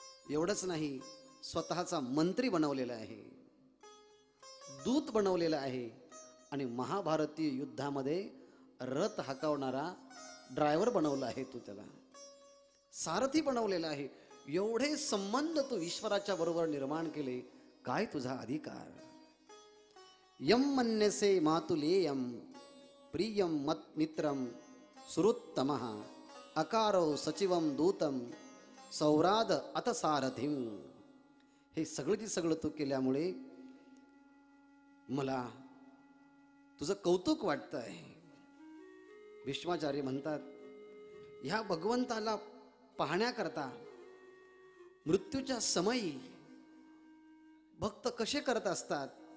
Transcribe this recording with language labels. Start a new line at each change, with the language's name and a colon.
Marathi: एवढंच नाही, स्वतःचा मंत्री बनवलेला आहे, दूत बनवलेला आहे, आणि महाभारतीय युद्धामध्ये रथ हाकवणारा ड्रायव्हर बनवला आहे. तू त्याला सारथी बनवलेला आहे. एवढे संबंध तू ईश्वराच्या बरोबर निर्माण केले. काय तुझा अधिकार.
Sanskrit: यम मन्यसे मातुलेयम प्रियम मत मित्रम सुरुत्तमः अकारो सचिवम दूतम सौराद अत सारथिम.
Marathi: हे सगळं सगळं तू केल्यामुळे मला तुझं कौतुक वाटतंय. भीष्माचार्य म्हणतात, ह्या भगवंताला पाहण्याकरता मृत्यूच्या समयी भक्त कसे करत असतात.